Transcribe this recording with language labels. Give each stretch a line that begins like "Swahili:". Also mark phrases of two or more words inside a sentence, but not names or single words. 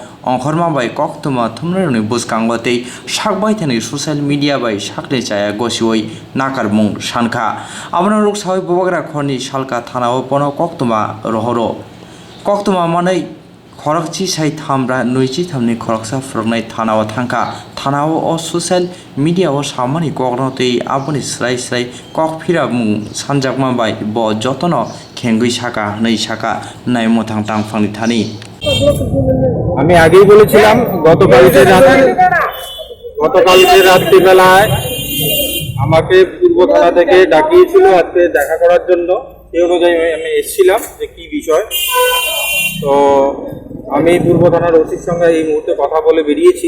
Kok Borok: Onkhorma bai kok tuma thumrani buskangwate sakbai thani
English: social media
Kok Borok: bai sakle chaya gosioi nakarmung sankha amna rok sawi bobagra khorni salka thanao pono koktuma rohoro koktuma manai khorokchi sai thamra nuichi thamni khoroksa froknai thanao thangka thanao o
English: social media
Kok Borok: o samani koknote aboni slai kok phira mu sanjakma bai bo jotono khengui saka nei saka nai mothang tang phangni thani
Bangla: আমি আগেই বলেছিলাম গতকালকে রাত্রিবেলায় আমাকে পূর্ব থানা থেকে ডাকিয়েছিল আজকে দেখা করার জন্য। সেই অনুযায়ী আমি এসেছিলাম যে কি বিষয়। তো আমি পূর্ব থানার ওসির সঙ্গে এই মুহূর্তে কথা বলে বেরিয়েছি।